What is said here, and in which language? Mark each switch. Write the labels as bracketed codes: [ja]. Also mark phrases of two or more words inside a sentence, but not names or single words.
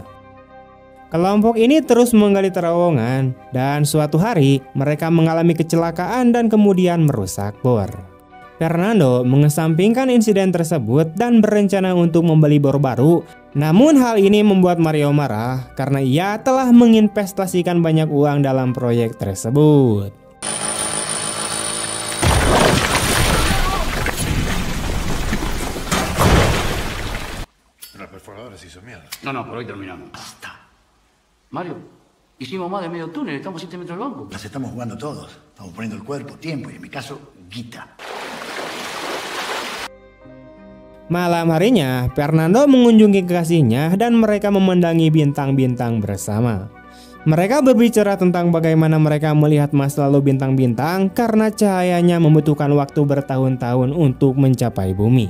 [id] Kelompok ini terus menggali terowongan, dan suatu hari mereka mengalami kecelakaan dan kemudian merusak bor. Fernando mengesampingkan insiden tersebut dan berencana untuk membeli bor baru. Namun hal ini membuat Mario marah karena ia telah menginvestasikan banyak uang dalam proyek tersebut. [es] El perforador se hizo mierda. No, por hoy terminamos. Basta. Mario, hicimos más de medio túnel, estamos 7 metros del banco. Las estamos jugando todos. Estamos poniendo el cuerpo, tiempo y en mi caso, guita. [id] Malam harinya, Fernando mengunjungi kekasihnya dan mereka memandangi bintang-bintang bersama. Mereka berbicara tentang bagaimana mereka melihat masa lalu bintang-bintang karena cahayanya membutuhkan waktu bertahun-tahun untuk mencapai bumi.